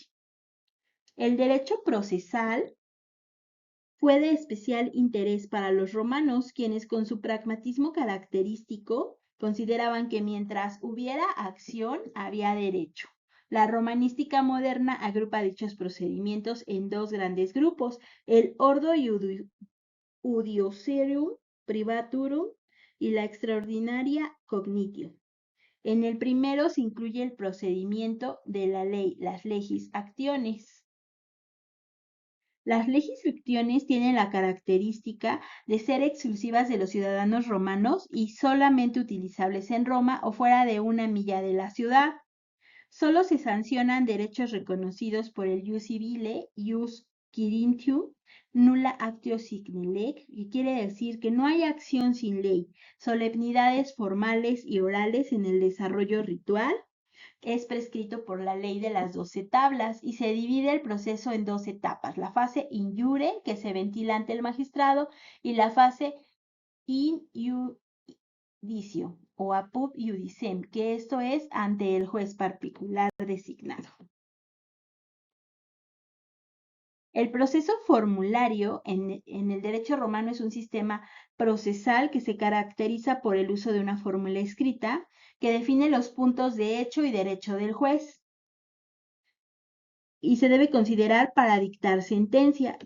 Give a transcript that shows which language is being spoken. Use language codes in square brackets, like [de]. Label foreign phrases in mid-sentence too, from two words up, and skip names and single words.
[es] El derecho procesal fue de especial interés para los romanos, quienes con su pragmatismo característico consideraban que mientras hubiera acción había derecho. La romanística moderna agrupa dichos procedimientos en 2 grandes grupos: el [la] ordo iudiciarum privaturum [es] y la [la] extraordinaria cognitio. [es] En el primero se incluye el procedimiento de la ley, las [la] legis actiones. [es] Las [la] legis fictiones [es] tienen la característica de ser exclusivas de los ciudadanos romanos y solamente utilizables en Roma o fuera de 1 milla de la ciudad. Solo se sancionan derechos reconocidos por el [la] ius civile, ius quiritium, nulla actio sine lege, [es] que quiere decir que no hay acción sin ley, solemnidades formales y orales en el desarrollo ritual. Es prescrito por la ley de las 12 tablas y se divide el proceso en 2 etapas: la fase [la] in iure, [es] que se ventila ante el magistrado, y la fase [la] in iudicio [es] o [la] apud iudicem, [es] que esto es ante el juez particular designado. El proceso formulario en el derecho romano es un sistema procesal que se caracteriza por el uso de una fórmula escrita que define los puntos de hecho y derecho del juez y se debe considerar para dictar sentencia.